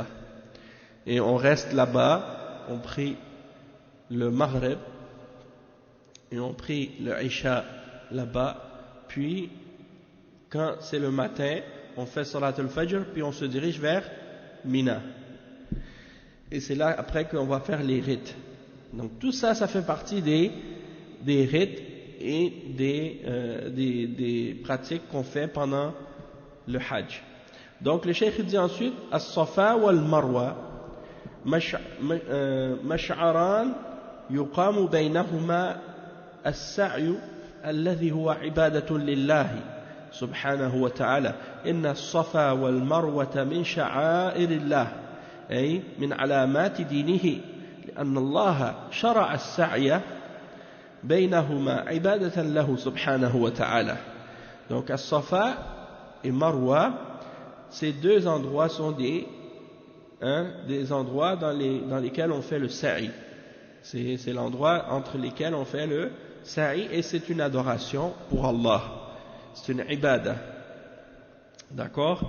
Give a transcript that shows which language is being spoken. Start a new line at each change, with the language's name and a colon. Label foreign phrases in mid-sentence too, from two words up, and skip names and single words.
French: Et on reste là-bas, on prie le Maghrib, et on prie le Isha là-bas, puis quand c'est le matin, on fait
Arabic: صلاة الفجر,
French: puis on se dirige vers Mina. Et c'est là après qu'on va faire les rites. Donc tout ça, ça fait partie des rites et des pratiques qu'on fait pendant le Hajj. Donc le Cheikh dit ensuite
Arabic: الصفا والمروة مشعران يقام بينهما السعي الذي هو عبادة لله سبحانه وتعالى إن الصفا والمروة من شعائر الله أي من علامات دينه لأن الله شرع السعي بينهما عبادة له سبحانه وتعالى.
French: Donc As-Safa et Marwa, ces deux endroits sont des endroits dans lesquels on fait le sa'i. C'est l'endroit entre lesquels on fait le sa'i et c'est une adoration pour Allah. C'est une ibadah. D'accord?